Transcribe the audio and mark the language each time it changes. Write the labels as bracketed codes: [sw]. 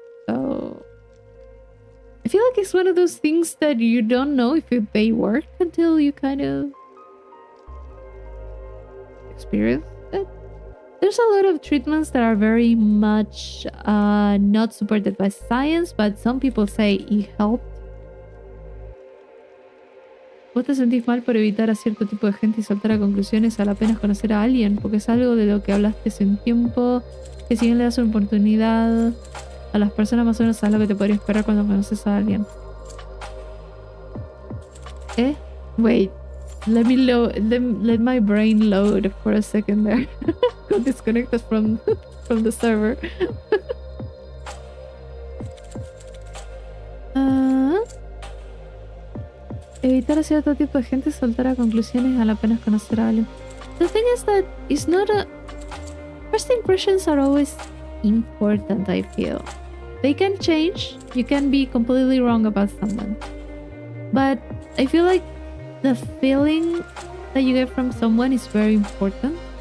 [en] So I feel like it's one of those things that you don't know if they work until you kind of experience it. there's a lot of treatments that are very much not supported by science, but some people say it helped. [es] Vos te sentís mal por evitar a cierto tipo de gente y saltar a conclusiones al apenas conocer a alguien, porque es algo de lo que hablaste hace un tiempo, que si bien le das una oportunidad a las personas, más o menos sabes lo que te podría esperar cuando conoces a alguien. [en] Wait. Let my brain load for a second there. Got disconnected from the server. [es] Evitar a cierto tipo de gente saltar a conclusiones al apenas conocer a alguien. [en] The thing is that it's not a... First impressions are always important, I feel. They can change. You can be completely wrong about someone. But I feel like the feeling that you get from someone is very important.